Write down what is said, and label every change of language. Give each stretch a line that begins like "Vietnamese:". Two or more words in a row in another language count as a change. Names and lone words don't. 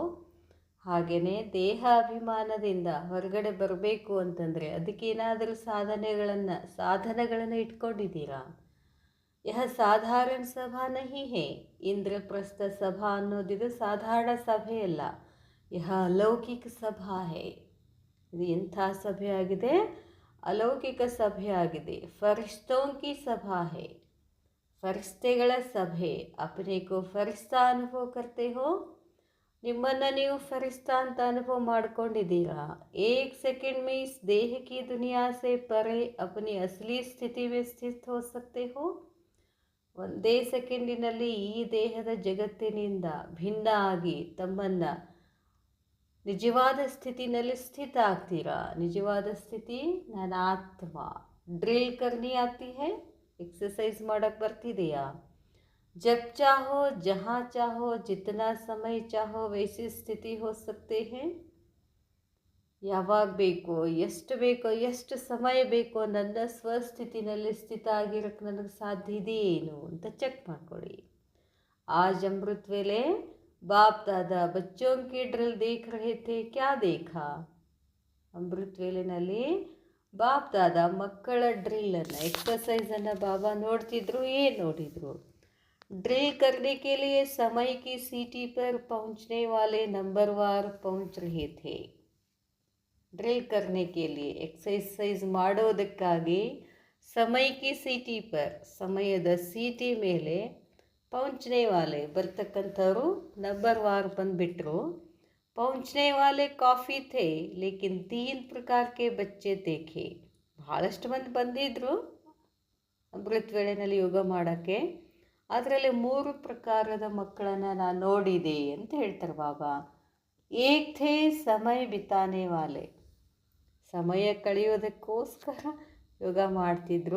Kannada: ಹಾಗೆಯೇ ದೇಹಾಭಿಮಾನದಿಂದ ಹೊರಗಡೆ ಬರಬೇಕು ಅಂತಂದರೆ ಅದಕ್ಕೇನಾದರೂ ಸಾಧನಗಳನ್ನು ಇಟ್ಕೊಂಡಿದ್ದೀರಾ?
Hindi: यह साधारण सभा नहीं है.
Kannada: ಇಂದ್ರಪ್ರಸ್ಥ ಸಭಾ ಅನ್ನೋದಿದು ಸಾಧಾರಣ ಸಭೆ ಅಲ್ಲ.
Hindi: यह अलौकिक ಸಭಾ है.
Kannada: ಇದು ಎಂಥ ಸಭೆ ಆಗಿದೆ? ಅಲೌಕಿಕ ಸಭೆ ಆಗಿದೆ.
Hindi: फरिश्तों की सभा है.
Kannada: ಫರಿಶ್ತೆಗಳ ಸಭೆ.
Hindi: अपने को फरिश्ता अनुभव करते हो.
Kannada: ನಿಮ್ಮನ್ನು ನೀವು ಫರಿಶ್ತಾ ಅಂತ ಅನುಭವ ಮಾಡ್ಕೊಂಡಿದ್ದೀರಾ?
Hindi: एक सेकंड में इस देह की दुनिया से परे अपनी असली स्थिति में स्थित हो सकते हो.
Kannada: ಒಂದೇ ಸೆಕೆಂಡಿನಲ್ಲಿ ಈ ದೇಹದ ಜಗತ್ತಿನಿಂದ ಭಿನ್ನ ಆಗಿ ತಮ್ಮನ್ನು ನಿಜವಾದ ಸ್ಥಿತಿನಲ್ಲಿ ಸ್ಥಿತ ಆಗ್ತೀರಾ. ನಿಜವಾದ ಸ್ಥಿತಿ ನನ್ನ ಆತ್ಮ.
Hindi: ड्रिल करनी आती है.
Kannada: ಎಕ್ಸಸೈಸ್ ಮಾಡೋಕ್ಕೆ ಬರ್ತಿದೆಯಾ?
Hindi: जब चाहो जहाँ चाहो जितना समय चाहो वैसी स्थिति हो सकते हैं.
Kannada: ಯಾವಾಗ ಬೇಕೋ ಎಷ್ಟು ಸಮಯ ಬೇಕೋ ನನ್ನ ಸ್ವಸ್ಥಿತಿನಲ್ಲಿ ಸ್ಥಿತ ಆಗಿರೋಕ್ಕೆ ನನಗೆ ಸಾಧ್ಯ ಇದೆಯೇನು ಅಂತ ಚೆಕ್ ಮಾಡ್ಕೊಳ್ಳಿ.
Hindi: आज अमृत वेले बाप दादा बच्चों की ड्रिल देख रहे थे. क्या देखा?
Kannada: ಅಮೃತ ವೇಳೆನಲ್ಲಿ ಬಾಪ್ ದಾದಾ ಮಕ್ಕಳ ಡ್ರಿಲ್ಲನ್ನು, ಎಕ್ಸಸೈಸನ್ನು ಬಾಬಾ ನೋಡ್ತಿದ್ರು. ಏನು ನೋಡಿದರು?
Hindi: ड्रिल करने के लिए समय की सीटी पर पहुंचने वाले नंबरवार पहुंच रहे थे. ड्रिल करने के लिए एक्सरसाइज ಮಾಡೋದಕ್ಕಾಗಿ समय की सीटी पर,
Kannada: ಸಮಯದ ಸೀಟಿ ಮೇಲೆ
Hindi: ಪहुंचने वाले
Kannada: ಬರ್ತಕ್ಕಂಥವ್ರು ನಂಬರ್ವಾರ್ ಬಂದುಬಿಟ್ರು.
Hindi: पहुंचने वाले काफ़ी थे लेकिन 3 प्रकार के बच्चे देखे.
Kannada: ಭಾಳಷ್ಟು ಮಂದಿ ಬಂದಿದ್ದರು ಅಮೃತ ವೇಳೆನಲ್ಲಿ ಯೋಗ ಮಾಡೋಕ್ಕೆ. ಅದರಲ್ಲಿ 3 ಪ್ರಕಾರದ ಮಕ್ಕಳನ್ನು ನಾನು ನೋಡಿದೆ ಅಂತ ಹೇಳ್ತಾರೆ ಬಾಬಾ.
Hindi: एक थे समय बिताने वाले,
Kannada: ಸಮಯ ಕಳೆಯೋದಕ್ಕೋಸ್ಕರ ಯೋಗ ಮಾಡ್ತಿದ್ರು.